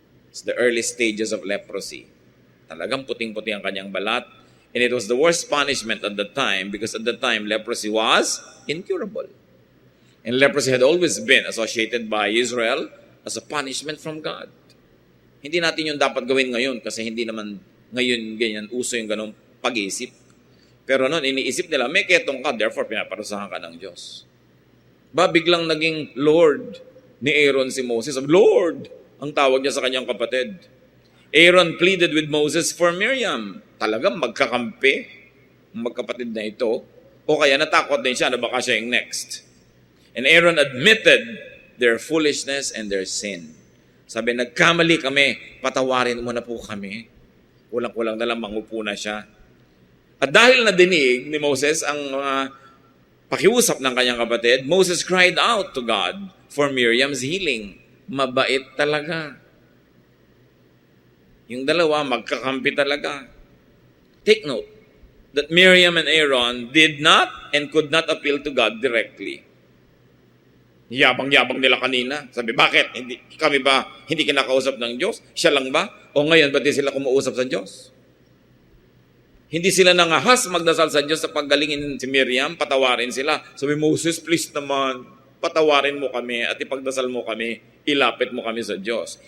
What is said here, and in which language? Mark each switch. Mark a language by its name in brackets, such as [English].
[English] It's the early stages of leprosy. [Filipino] Talagang puting-puti ang kanyang balat. [English] And it was the worst punishment at the time because at the time leprosy was incurable. And leprosy had always been associated by Israel as a punishment from God. [Filipino] Hindi natin yung dapat gawin ngayon kasi hindi naman ngayon ganyan uso yung ganong pag-iisip. Pero noon, iniisip nila, may ketong ka, therefore pinaparusahan ka ng Diyos. Biglang naging Lord ni Aaron si Moses. Lord, ang tawag niya sa kanyang kapatid. [English] Aaron pleaded with Moses for Miriam. [Filipino] Talagang magkakampi ang magkapatid na ito. O kaya natakot din siya na baka siya yung next. [English] And Aaron admitted their foolishness and their sin. [Filipino] Sabi, nagkamali kami, patawarin mo na po kami. Kulang-kulang na lang mangupo na siya. At dahil nadinig ni Moses ang mga pakiusap ng kanyang kapatid, [English] Moses cried out to God for Miriam's healing. [Filipino] Mabait talaga. Yung dalawa, magkakampi talaga. [English] Take note that Miriam and Aaron did not and could not appeal to God directly. [Filipino] Yabang-yabang nila kanina. Sabi, bakit? Kami ba hindi kinakausap ng Diyos? Siya lang ba? O ngayon, ba't di sila kumuusap sa Diyos? Hindi sila nangahas magdasal sa Diyos sa paggalingin si Miriam, patawarin sila. Sabi, Moses, please naman, patawarin mo kami at ipagdasal mo kami, ilapit mo kami sa Diyos.